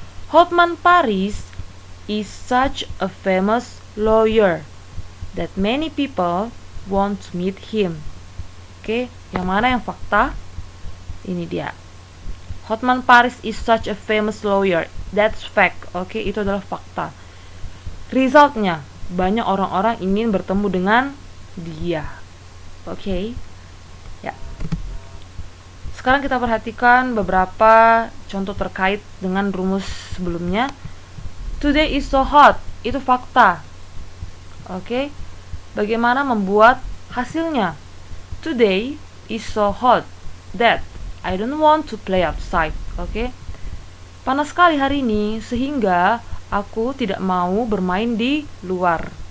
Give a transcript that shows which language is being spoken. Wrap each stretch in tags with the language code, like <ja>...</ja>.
<en>Hotman Paris is such a famous lawyer that many people want to meet him.</en> <id>Oke, yang mana yang fakta? Ini dia.</id> <en>Hotman Paris is such a famous lawyer. That's fact.</en> <id>Oke, itu adalah fakta. Resultnya, banyak orang-orang ingin bertemu dengan dia. Oke. Ya. Sekarang kita perhatikan beberapa contoh terkait dengan rumus sebelumnya.</id> <en>Today is so hot.</en> <id>Itu fakta. Oke. Bagaimana membuat hasilnya?</id> <en>Today is so hot that I don't want to play outside. Oke.</en> <id>Panas sekali hari ini, sehingga aku tidak mau bermain di luar.</id>